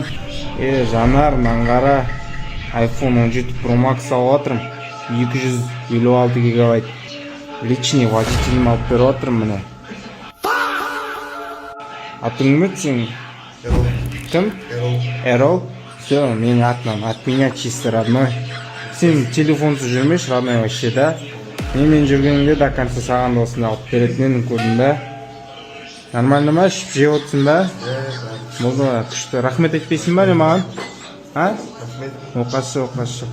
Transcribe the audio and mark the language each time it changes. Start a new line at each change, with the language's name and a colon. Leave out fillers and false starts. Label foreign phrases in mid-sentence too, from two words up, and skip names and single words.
Kazakh: Жанар, маңғара iPhone 17 Pro Max алып жатырмын. 256 гигабайт. Личный водителім алып беріп жатырмын міне. Атың кім еді сенің? Кім? Эрол. Все, менің атынан,
Russian: от меня чисто родной.
Kazakh: Сен телефонсыз жүрмеш,
Russian: родной вообще, да?
Kazakh: Мен жүргенімде
Russian: до конца
Kazakh: саған да осында алып беретінен көрдім да. Нормально ма? Ішіп жеп отырсың ба? Болды, күшті. Рахмет айтпайсың ба не маған? Оқасы.